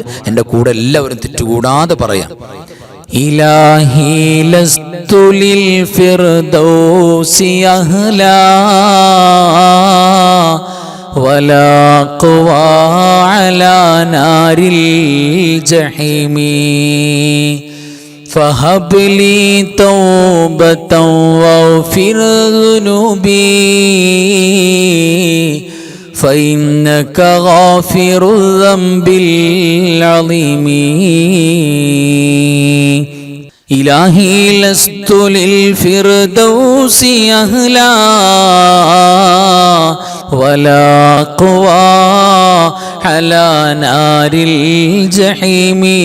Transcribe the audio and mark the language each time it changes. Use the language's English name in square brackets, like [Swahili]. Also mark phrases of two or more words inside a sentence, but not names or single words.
[Malayalam] എൻ്റെ കൂടെ എല്ലാവരും തെറ്റുകൂടാതെ പറയാം. [Arabic] إلهي لست للفردوس أهلا ولا أقوى على نار الجحيم فهب لي توبة واغفر ذنوبي فإنك غافر الذنب العظيم إلهي لست للفردوس أهلا ولا قوى على نار الجحيم